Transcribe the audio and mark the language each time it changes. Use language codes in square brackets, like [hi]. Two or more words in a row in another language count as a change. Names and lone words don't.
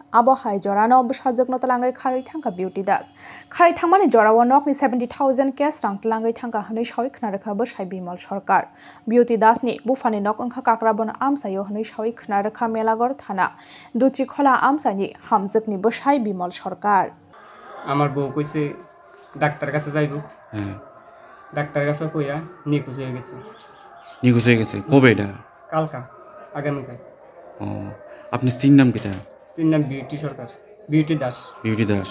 [trp] Abo hai jorano bushajak no talangai khari thangka beauty das. Khari thangmani jorawo nok ni 70,000 cash rang talangai thangka hnoi soi khnarakha bushai bimal sarkar. Beauty das ni bufani nok angkha kakrabon amsayo hnoi soi khnarakha melagor thana. Duchi khola amsani hamjak ni bushai bimal sarkar. [bn] আমার বউ কইছে ডাক্তার কাছে যাইব ডাক্তার কাছে কইয়া নিখোঁজ হয়ে গেছে কবে এটা কালকা আগামীকাল আপনি স্ত্রীর নাম কিটা তিন নাম বিউটি সরকার বিউটি দাস